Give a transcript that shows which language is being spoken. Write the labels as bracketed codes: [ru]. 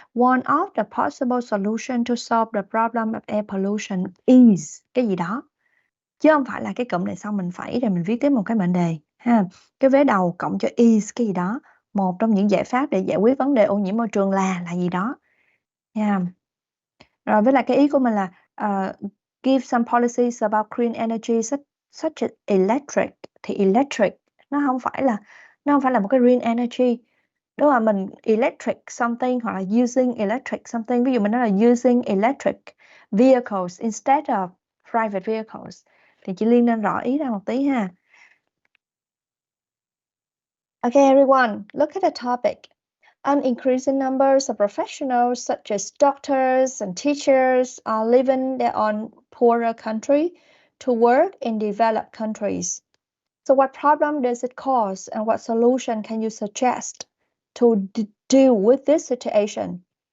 [en] One of the possible solution to solve the problem of air pollution is [vi] cái gì đó. Chứ không phải là cái cụm này xong mình phẩy rồi mình viết tiếp một cái mệnh đề ha. Cái vế đầu cộng cho is cái gì đó. Một trong những giải pháp để giải quyết vấn đề ô nhiễm môi trường là gì đó. Yeah. Rồi với lại cái ý của mình là [en] give some policies about clean energy such as electric. [vi] Thì electric nó không phải là một cái green energy. Đúng là mình electric something hoặc là [en] using electric something. [vi] Ví dụ mình nói là [en] using electric vehicles instead of private vehicles. [vi] Thì chị Liên nên rõ ý ra một tí ha. [en] Okay, everyone, look at the topic. An increasing numbers of professionals such as doctors and teachers are leaving their own poorer country to work in developed countries. So what problem does it cause and what solution can you suggest to deal with this situation?